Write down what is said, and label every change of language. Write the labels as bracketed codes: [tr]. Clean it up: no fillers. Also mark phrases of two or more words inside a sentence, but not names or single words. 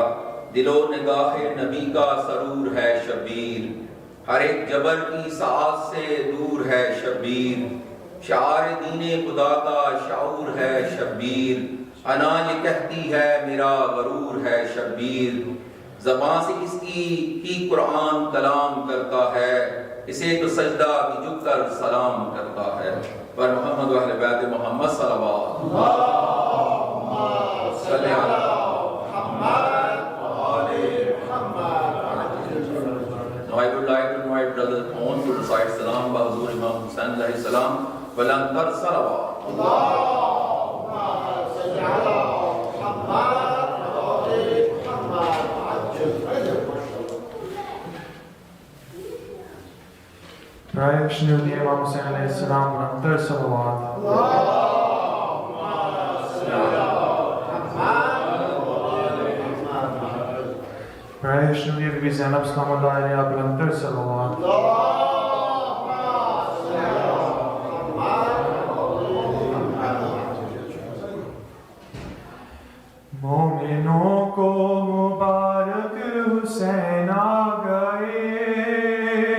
[ur] دل و نگاہ نبی کا سرور ہے شبیر، ہر ایک جبر کی ساعت سے دور ہے شبیر، شعار دین خدا کا شعور ہے شبیر، انا یہ کہتی ہے میرا غرور ہے شبیر، زبان سے اس کی ہی قرآن کلام کرتا ہے، اسے تو سجدہ بھی جھک کر سلام کرتا ہے۔ پر محمد و اہل بیت محمد صلوات صلی اللہ [en] Now I would like to invite Brother On to recite Salam by Huzur Imam Hussain a.s. [ur] بلندتر صلوات. [en] Praise Imam Hussain a.s. [ur] بلندتر صلوات. [en] Praise Syeda Zainb s.a. [ur] بلندتر صلوات. مومنوں کو مبارک حسین آ گئے،